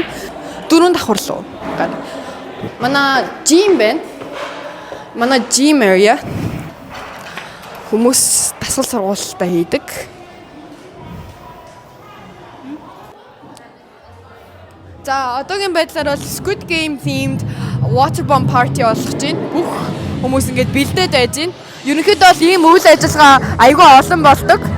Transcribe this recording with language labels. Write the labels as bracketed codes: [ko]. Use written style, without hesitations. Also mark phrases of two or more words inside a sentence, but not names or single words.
[mn] 4 давхар руу. Манай жим байна. Манай [en] gym area. [mn] Хүмүүс дасгал сургалтаа хийдэг. За одоогийн байдлаар бол [en] Squid Game themed water bomb party [mn] болох чинь бүх хүмүүс ингээд бэлдээд байж байна. Ерөнхийдөө бол ийм үйл ажиллагаа айгүй олон болдог.